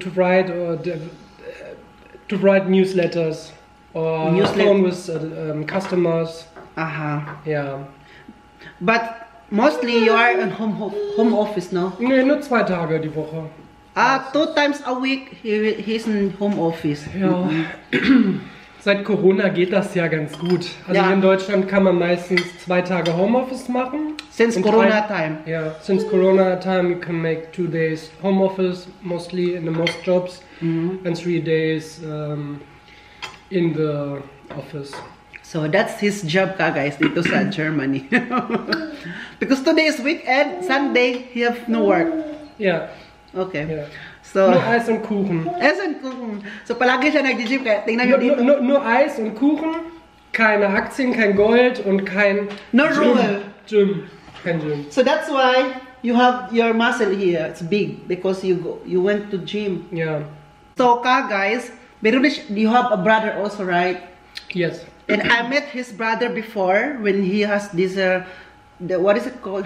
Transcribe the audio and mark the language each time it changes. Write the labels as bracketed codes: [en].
[en] To write or to write newsletters or phone with customers. Yeah. But mostly you are in home office, no? [de] Nee, nur 2 Tage die Woche. [en] 2 times a week he's in home office. [de] Ja. Seit Corona geht das ja ganz gut. Also Ja. hier in Deutschland kann man meistens 2 Tage Homeoffice machen. [en] Since [de] Und [en] Corona time. Yeah, since Corona time you can make 2 days home office mostly in the most jobs and 3 days in the office. So that's his job ka guys [tl] dito sa [en] Germany. Because today is weekend, Sunday he have no work. Yeah, Okay. yeah. So [de] Nur Eis und Kuchen. [tl] So palagi siya nag-gym kaya tingnan niyo dito. [de] Nur Eis und Kuchen, keine Aktien, kein Gold und kein [en] No Gym. rule. [de] Gym. Kein Gym. [en] So that's why you have your muscle here. It's big because you went to gym. Yeah. So ka guys, you have a brother also, right? Yes. And I met his brother before when he has this what is it called?